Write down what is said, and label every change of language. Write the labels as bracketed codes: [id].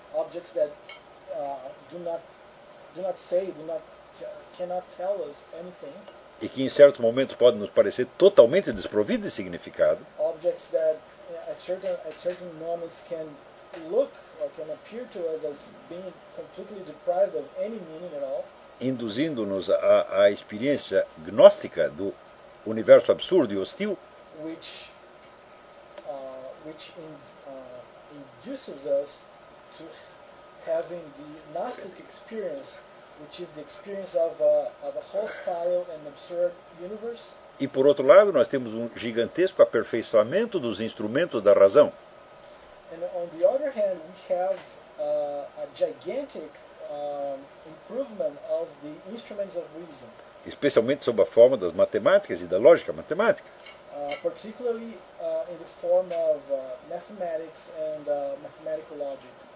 [en] Objects that do not say, do not cannot tell us anything. [pt] E que em certo momento pode nos parecer totalmente desprovido de significado. [en] Objects that at certain moments can look or can appear to us as being completely deprived of any meaning at all. [pt] Induzindo-nos à experiência gnóstica do universo absurdo e hostil. [en] Which induces us to having the gnostic experience, which is the experience of a hostile and absurd universe. [pt] E por outro lado, nós temos um gigantesco aperfeiçoamento dos instrumentos da razão. [en] And on the other hand, we have a gigantic improvement of the instruments of reason. [pt] Especialmente sob a forma das matemáticas e da lógica matemática. [en] Particularly in the form of mathematics and mathematical logic.